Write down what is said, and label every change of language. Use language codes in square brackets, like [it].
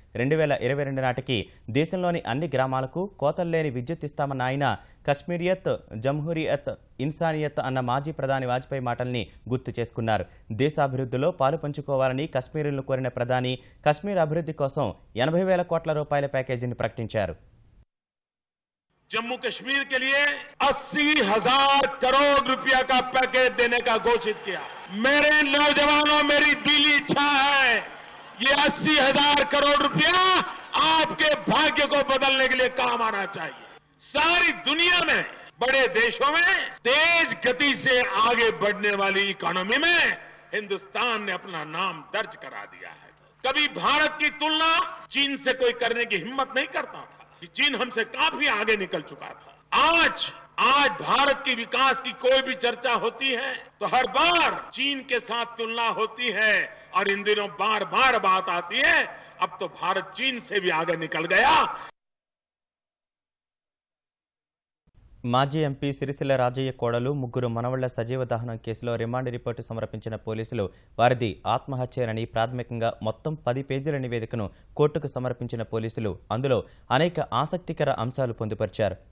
[te] 2022 నాటికి దేశంలోని అన్ని గ్రామాలకు కోతల్లేని విద్యుత్ ఇస్తామన్న ఆయన కశ్మీరియత్, జంహూరియత్, ఇన్సానియత్ అన్న మాజీ ప్రధాని వాజ్పేయి మాటల్ని గుర్తు చేసుకున్నారు. దేశాభివృద్ధిలో పాలు పంచుకోవాలని కశ్మీరులను కోరిన ప్రధాని కశ్మీర్ అభివృద్ధి కోసం 80,000 కోట్ల రూపాయల ప్యాకేజీని ప్రకటించారు. [hi] जम्मू कश्मीर के लिए 80,000 करोड़ रुपया का पैकेज देने का घोषित किया। मेरे नौजवानों, मेरी दिली इच्छा है ये 80,000 करोड़ रुपया आपके भाग्य को बदलने के लिए काम आना चाहिए। सारी दुनिया में बड़े देशों में तेज गति से आगे बढ़ने वाली इकोनॉमी में हिंदुस्तान ने अपना नाम दर्ज करा दिया है। कभी भारत की तुलना चीन से कोई करने की हिम्मत नहीं करता था। चीन हमसे काफी आगे निकल चुका था। आज भारत की विकास की कोई भी चर्चा होती है तो हर बार चीन के साथ तुलना होती है और इन दिनों बार बार बात आती है अब तो भारत चीन से भी आगे निकल गया। [te] మాజీ ఎంపీ సిరిసిల్ల రాజయ్య కోడలు, 3 మనవళ్ల సజీవ దహనం కేసులో రిమాండ్ రిపోర్టు సమర్పించిన పోలీసులు వారిది ఆత్మహత్యేనని ప్రాథమికంగా మొత్తం 10 పేజీల నివేదికను కోర్టుకు సమర్పించిన పోలీసులు అందులో అనేక ఆసక్తికర అంశాలు పొందుపరిచారు.